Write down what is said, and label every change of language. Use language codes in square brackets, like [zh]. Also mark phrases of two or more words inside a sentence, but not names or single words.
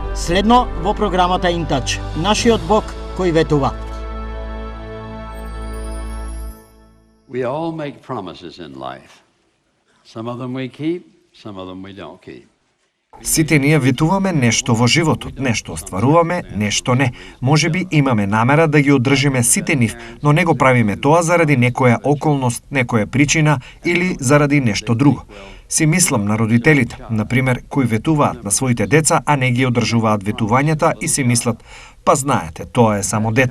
[mk] Следно во програмата Интач, нашиот Бог кој ветува. [en] We all make promises in life. Some of them we keep, some of them we don't keep. [mk] Сите ние ветуваме нешто во животот, нешто остваруваме, нешто не. Можеби имаме намера да ги одржиме сите нив, но не го правиме тоа заради некоја околност, некоја причина или заради нешто друго. Си мислам на родителите, например, кои ветуваат на своите деца, а не ги одржуваат ветувањата и си мислат, па знаете, тоа е само дете.